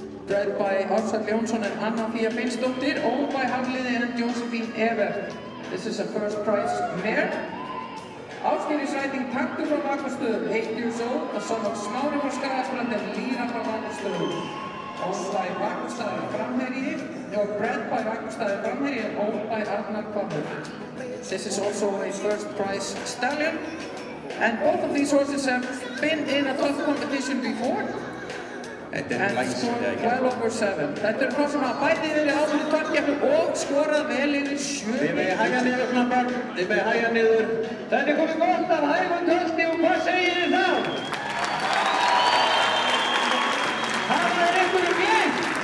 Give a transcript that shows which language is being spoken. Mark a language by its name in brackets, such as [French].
[English] Bred by Ársæll Jónsson and Anna Fía Finnsdóttir, owned by Hafliði and Josephine Evert. This is a first prize mare. Ásgeir is riding taktur frá bakustöðum, 8 years old, a son of Smári frá Skagaströnd and Líra frá bakustöðum. Owned by Vagnstæði Framherji, or bred by Vagnstæði Framherji and owned by Arnar Hvammur. This is also a first prize stallion, and both of these horses have been in a tough competition before and scored well over 7. [Icelandic] Þetta þá sem hafa bæði verið áður í toppkeppnum og skorað vel yfir 7. Þið megið hægja niður knappar, þið megið hægja niður. Þetta komið gott af hægum tölti og hvað segir þið þá? Það einhverjum geitt!